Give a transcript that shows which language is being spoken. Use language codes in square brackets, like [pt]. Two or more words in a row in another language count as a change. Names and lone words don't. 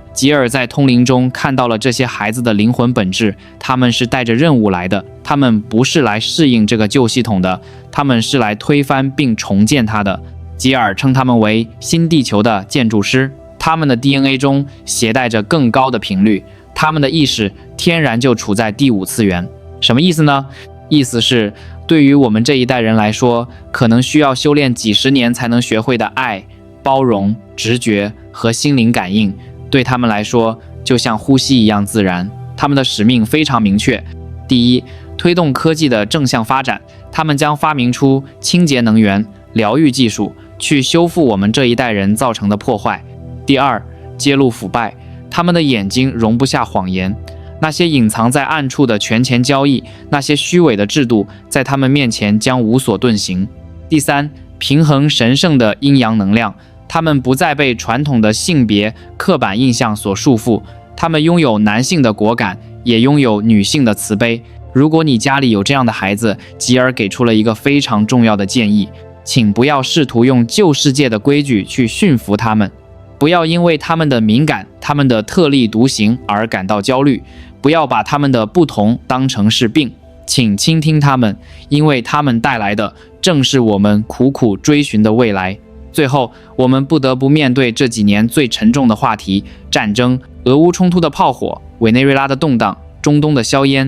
[zh] 吉爾在通靈中看到了這些孩子的靈魂本質，他們是帶着任務來的，他們不是來適應這個舊系統的，他們是來推翻並重建它的。吉爾稱他們為新地球的建築師，他們的 DNA 中攜帶着更高的頻率，他們的意識天然就處在第5次元。什麼意思呢？意思是，對於我們這一代人來說，可能需要修煉幾十年才能學會的愛、包容、直覺和心靈感應，對他們來說就像呼吸一樣自然。他們的使命非常明確：第一，推動科技的正向發展，他們將發明出清潔能源、療癒技術，去修復我們這一代人造成的破壞。第二，揭露腐敗，他們的眼睛容不下謊言，那些隱藏在暗處的權錢交易，那些虛偽的制度，在他們面前將無所遁形。第三，平衡神聖的陰陽能量，他們不再被傳統的性別刻板印象所束縛，他們擁有男性的果敢，也擁有女性的慈悲。如果你家裡有這樣的孩子，吉爾給出了一個非常重要的建議，請不要試圖用舊世界的規矩去馴服他們，不要因為他們的敏感、他們的特立獨行而感到焦慮，不要把他們的不同當成是病，請傾聽他們，因為他們帶來的正是我們苦苦追尋的未來。最後，我們不得不面對這幾年最沉重的話題：戰爭、俄烏衝突的炮火、委內瑞拉的動盪、中東的硝煙。